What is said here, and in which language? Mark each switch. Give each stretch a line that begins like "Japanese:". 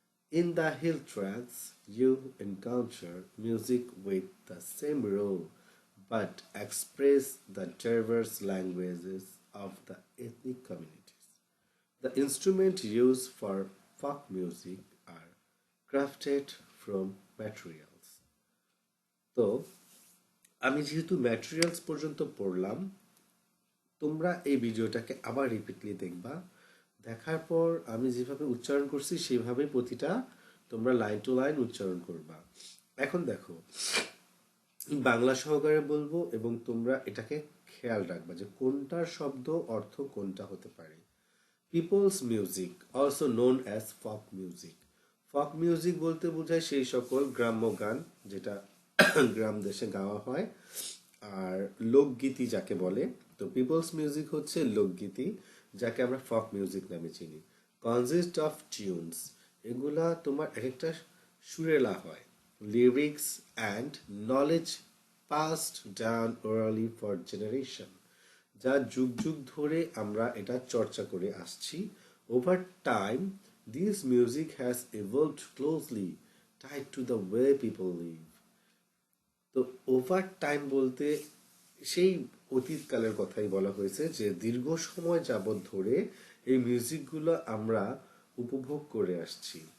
English: In the hill tracks, you encounter music with the same role but express the diverse languages of the ethnic communities. The instruments used for folk music are crafted from materials.
Bangla: তো আমি যেহেতু materials পর্যন্ত পড়লাম, তোমরা এই ভিডিওটাকে আবার repeatedly দেখবা। দেখার পর আমি যেভাবে উচ্চারণ করছি সেভাবেই প্রতিটা তোমরা লাইন টু লাইন উচ্চারণ করবা। এখন দেখো, বাংলা সহকারে বলবো এবং তোমরা এটাকে খেয়াল রাখবা যে কোনটার শব্দ অর্থ কোনটা হতে পারে।
English: People's music, also known as folk music.
Bangla: ফক মিউজিক বলতে বোঝায় সেই সকল গ্রাম্য গান যেটা গ্রাম দেশে গাওয়া হয়, আর লোকগীতি যাকে বলে। তো পিপলস মিউজিক হচ্ছে লোকগীতি, যাকে আমরা ফক মিউজিক নামে চিনি।
English: consist of tunes,
Bangla: এগুলা তোমার এক একটা সুরেলা হয়।
English: lyrics and knowledge passed down orally for generation,
Bangla: যা যুগ যুগ ধরে আমরা এটা চর্চা করে আসছি।
English: Over time this music has evolved closely tied to the way people live.
Bangla: তো ওভার টাইম বলতে সেই অতীতকালের কথাই বলা হয়েছে, যে দীর্ঘ সময় যাবৎ ধরে এই মিউজিকগুলো আমরা উপভোগ করে আসছি।